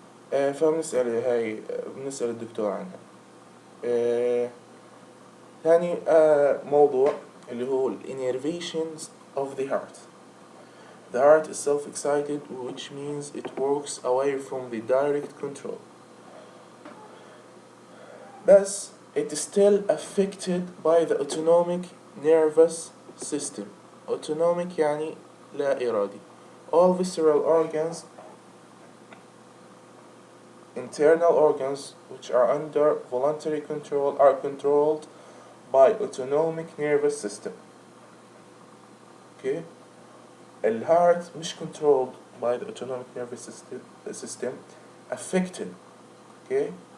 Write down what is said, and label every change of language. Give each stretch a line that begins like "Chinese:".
Arabic: فبنسأل هاي بنسأل الدكتور عنها. ثاني موضوع اللي هو
English: innervations of the heart. The heart is self-excited, which means it works away from the direct control. But it is still affected by the autonomic nervous system.
Arabic: Autonomic يعني لا إرادي.
English: All visceral organs, internal organs which are under voluntary control are controlled by autonomic nervous system. Okay.
Arabic: الهارت مش
English: controlled by the autonomic nervous system, affected. Okay.